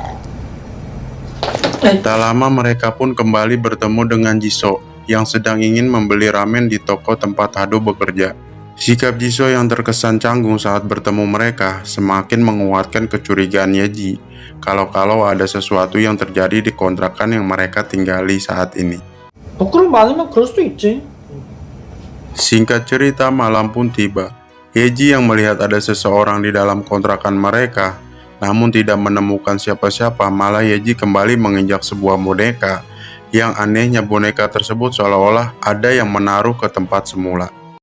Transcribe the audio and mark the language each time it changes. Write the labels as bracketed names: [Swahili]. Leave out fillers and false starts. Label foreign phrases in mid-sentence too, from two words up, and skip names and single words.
[Indonesian] Tak lama mereka pun kembali bertemu dengan Jisoo yang sedang ingin membeli ramen di toko tempat Hodo bekerja. Sikap Jisoo yang terkesan canggung saat bertemu mereka semakin menguatkan kecurigaan Yeji kalau ada sesuatu yang terjadi di kontrakan yang mereka tinggali saat ini. [Korean] 부끄럼 많으면 그럴 수도 있지. [Indonesian] Singkat cerita, malam pun tiba. Yeji yang melihat ada seseorang di dalam kontrakan mereka, namun tidak menemukan siapa-siapa, malah Yeji kembali menginjak sebuah boneka. Yang anehnya boneka tersebut seolah-olah ada yang menaruh ke tempat semula.